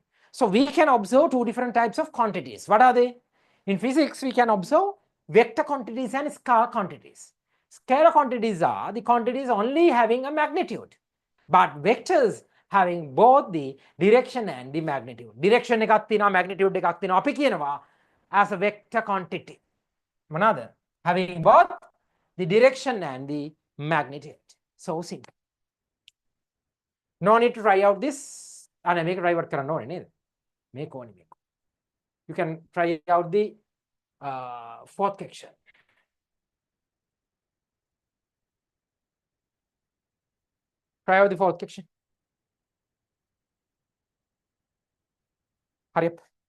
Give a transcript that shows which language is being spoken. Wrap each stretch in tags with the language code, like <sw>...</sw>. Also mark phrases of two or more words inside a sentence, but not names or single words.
<en>So we can observe two different types of quantities. What are they? In physics, we can observe vector quantities and scalar quantities. Scalar quantities are the quantities only having a magnitude, but vectors having both the direction and the magnitude.</en> <si>Direction එකක් තියෙනවා, magnitude එකක් තියෙනවා. අපි කියනවා</si> <en>as a vector quantity. Another having both the direction and the magnitude. So simple. No need to try out this. Make try out</en> <si>කරන්න ඕනේ නේද? Make ඕනේ.</si> <en>You can try out the fourth question. Try out the fourth question. Hurry up.</en>